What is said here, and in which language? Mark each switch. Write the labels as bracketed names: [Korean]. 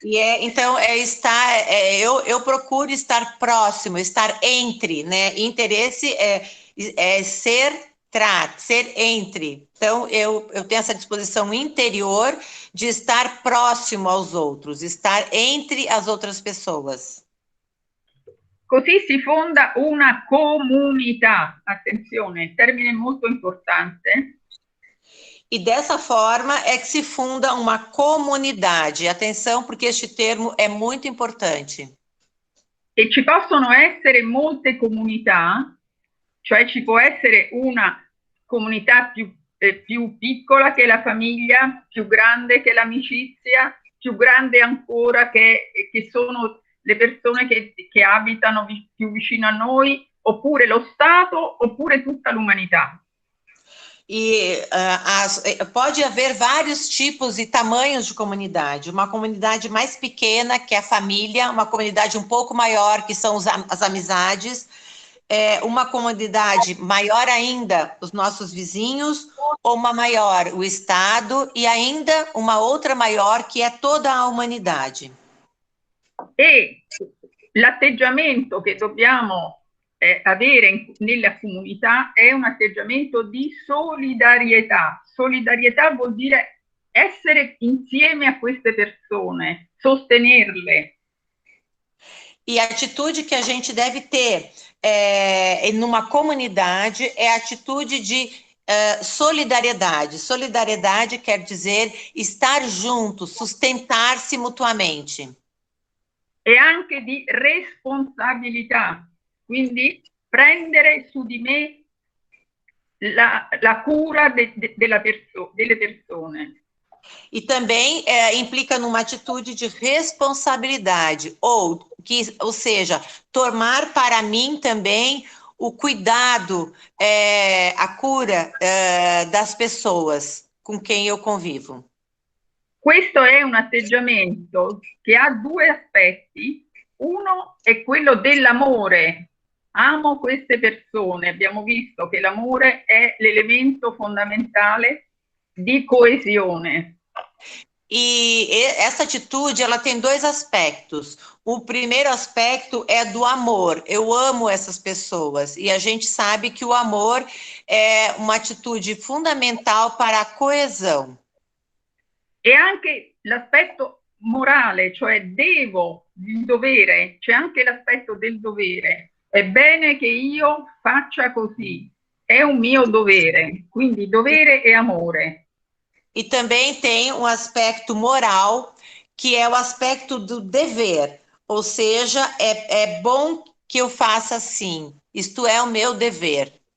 [Portuguese] Então, eu procuro estar próximo, estar entre, né? Interesse é ser entre. Então, eu tenho essa disposição interior de estar próximo aos outros, estar entre as outras pessoas. [Italian] Così si fonda una comunità, attenzione, termine molto importante. [Portuguese] E dessa forma é que se funda uma comunidade. Atenção, porque este termo é muito importante. [Italian] E ci possono essere molte comunità, cioè ci può essere una comunità più piccola che la famiglia, più grande che l'amicizia, più grande ancora che sono le persone che abitano più vicino a noi, oppure lo Stato, oppure tutta l'umanità. [Portuguese] E pode haver vários tipos e tamanhos de comunidade. Uma comunidade mais pequena, que é a família, uma comunidade um pouco maior, que são as amizades, uma comunidade maior ainda, os nossos vizinhos, ou uma maior, o Estado, e ainda uma outra maior, que é toda a humanidade. [Italian] E l'atteggiamento che dobbiamo avere nella comunità è un atteggiamento di solidarietà. Solidarietà vuol dire essere insieme a queste persone, sostenerle. [Portuguese] E a atitude que a gente deve ter numa comunidade é a atitude de solidariedade. Solidariedade quer dizer estar junto, sustentar-se mutuamente. [Italian] E anche di responsabilità. Quindi prendere su di me la cura delle persone. [Portuguese] E também implica numa atitude de responsabilidade, ou seja, tomar para mim também o cuidado, a cura das pessoas com quem eu convivo. [Italian] Questo è un atteggiamento che ha due aspetti. Uno è quello dell'amore. Amo queste persone. Abbiamo visto che l'amore è l'elemento fondamentale di coesione. [Portuguese] E essa atitude, ela tem dois aspectos. O primeiro aspecto é do amor. Eu amo essas pessoas. E a gente sabe que o amor é uma atitude fundamental para a coesão. [Italian] E anche l'aspetto morale, cioè il dovere, c'è anche l'aspetto del dovere. È bene che io faccia così, è un mio dovere, quindi dovere e amore. [Portuguese] E também tem um aspecto moral, que é o aspecto do dever, ou seja, é bom que eu faça assim, isto é o meu dever.